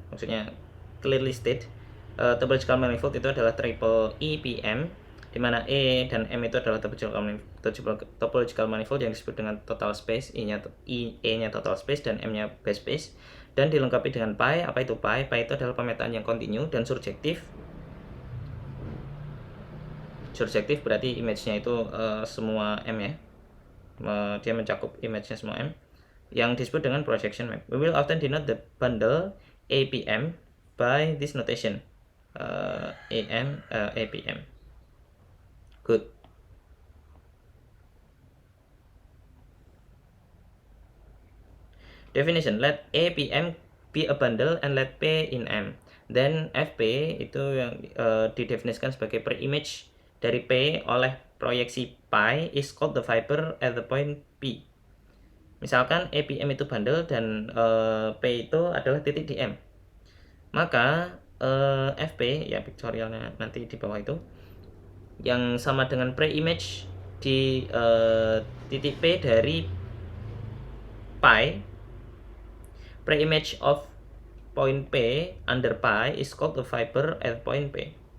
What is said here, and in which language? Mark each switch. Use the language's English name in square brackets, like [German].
[Indonesian] Maksudnya [English] clearly state [Indonesian] topological manifold itu adalah triple EPM, di mana E dan M itu adalah topological manifold yang disebut dengan total space, E-nya total space dan M-nya base space, dan dilengkapi dengan pi. Apa itu pi? Pi itu adalah pemetaan yang kontinu dan surjektif. Surjektif berarti image-nya itu semua M ya. Dia mencakup image-nya semua M, yang disebut dengan projection map. [English] We will often denote the bundle APM by this notation, APM. Good. Definition: let APM be a bundle and let P in M. [Indonesian] Then FP itu yang didefinisikan sebagai per image dari P oleh proyeksi pi [English] is called the fiber at the point P. [Indonesian] Misalkan APM itu bundle dan P itu adalah titik di M, maka FP ya pictorialnya nanti di bawah itu yang sama dengan pre-image di titik P dari pi. [English] Pre-image of point P under pi is called the fiber at point P.